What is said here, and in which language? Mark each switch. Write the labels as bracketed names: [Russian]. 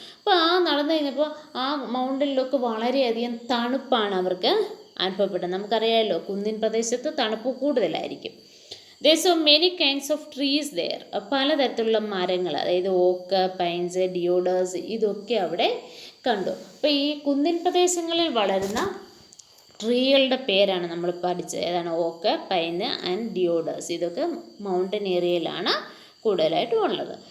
[Malayalam] അപ്പോൾ നടന്നു കഴിഞ്ഞപ്പോൾ ആ മൗണ്ടനിലൊക്കെ വളരെയധികം തണുപ്പാണ് അവർക്ക് അനുഭവപ്പെട്ടത്. നമുക്കറിയാമല്ലോ, കുന്നിൻ പ്രദേശത്ത് തണുപ്പ് കൂടുതലായിരിക്കും. [English] There are many kinds of trees there. [Malayalam] പലതരത്തിലുള്ള മരങ്ങൾ, അതായത് ഓക്ക്, പൈൻസ്, ഡിയോഡേഴ്സ്, ഇതൊക്കെ അവിടെ കണ്ടു. അപ്പോൾ ഈ കുന്നിൻ പ്രദേശങ്ങളിൽ വളരുന്ന ട്രീകളുടെ പേരാണ് നമ്മൾ പഠിച്ചത്. ഏതാണ്? ഓക്ക്, പൈന് ആൻഡ് ഡിയോഡേഴ്സ്. ഇതൊക്കെ മൗണ്ടൻ ഏരിയയിലാണ് കൂടുതലായിട്ടും ഉള്ളത്.